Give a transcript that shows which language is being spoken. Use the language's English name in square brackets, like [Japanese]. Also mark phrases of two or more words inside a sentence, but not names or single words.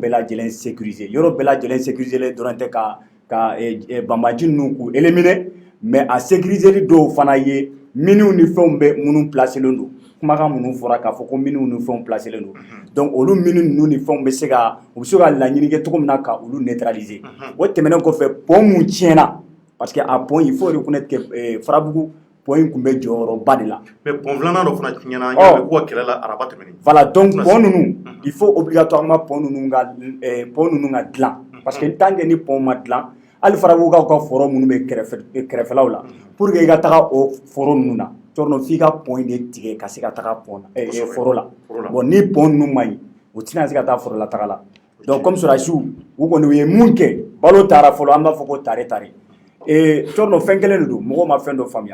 [Bambara] bɛɛ lajɛlen sécuriser yɔrɔ bɛɛ lajɛlen sécuriser dɔrɔn tɛ ka banbaji ninnu k'u éliminer mais a sécuriser dɔw fana ye miniw ni fɛnw bɛ minnu placelen don kumakan minnu fɔra k'a fɔ ko miniw ni fɛnw placelen don donc olu mini ninnu ni fɛnw bɛ se ka laɲini kɛ cogo min na ka olu neutraliser o tɛmɛnen kɔfɛ pont mun tiɲɛna parce que a pont [French] il faut reconnaître que [Bambara] farabugu pont in tun bɛ jɔyɔrɔba de la. mais pont filanan dɔ fana tiɲɛna ɲɛ bɛ k'u ka kɛlɛ la araba tɛmɛnen. voilà donc pont ninnu [French] il faut obligatoirement [Bambara] pont ninnu ka dilan [French] parce que tant que [Bambara] ni pont ma dilan hali farabugukaw ka foro minnu bɛ kɛrɛfɛlaw la [French] pour que [Bambara] i ka taga o foro ninnu na cɔrɔnɔ f'i ka pont de tigɛ ka se ka taga pont foro la bon ni pont ninnu ma ɲi o tɛna se ka taa foro la taga la [French] donc comme [Bambara] sɔrɔdasiw u kɔni u ye mun kɛ balo taara fɔlɔ an b'a fɔ ko tare tare cɔrɔnɔ fɛn kelen de don mɔgɔw ma fɛn dɔ faamuya